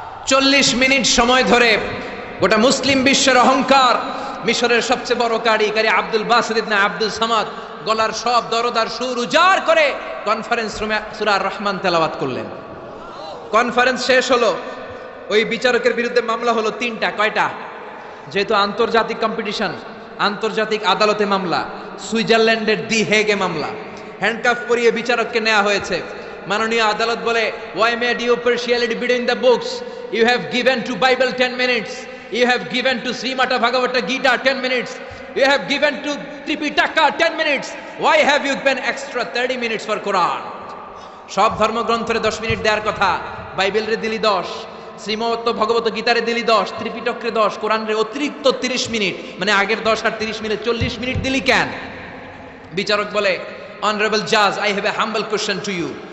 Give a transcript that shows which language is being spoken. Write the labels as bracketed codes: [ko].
[bn] চল্লিশ মিনিট সময় ধরে গোটা মুসলিম বিশ্বের অহংকার, মিশরের সবচেয়ে বড় কারি আব্দুল বাসিত ইবনে আব্দুল সামাদ গলার সব দরদার সুর উজাড় করে কনফারেন্স রুমে সূরা আর রহমান তেলাওয়াত করলেন। কনফারেন্স শেষ হলো, ওই বিচারকের বিরুদ্ধে মামলা হলো 3টা। কয়টা? যেহেতু আন্তর্জাতিক কম্পিটিশন, আন্তর্জাতিক আদালতে মামলা, সুইজারল্যান্ডের দি হেগে মামলা। হ্যান্ডকাফ পরিয়ে বিচারককে নেওয়া হয়েছে। মাননীয় আদালত বলে, [en] why made you partiality between the books? You have given to Bible 10 minutes. You have given to Srimata Bhagavata Gita 10 minutes. You have given to Tripitaka 10 minutes. Why have you given extra 30 minutes for Quran? [bn] সব ধর্মগ্রন্থরে 10 minute দেওয়ার কথা, বাইবেলরে দিলি 10, শ্রীমত ভগবত গীতারে দিলি 10, ত্রিপিটকরে 10, কোরআনের অতিরিক্ত 30 minute, মানে আগের 10 আর 30 minute 40 minute দিলি কেন? বিচারক বলে, অনারেবল জাজ, I have a humble question to you.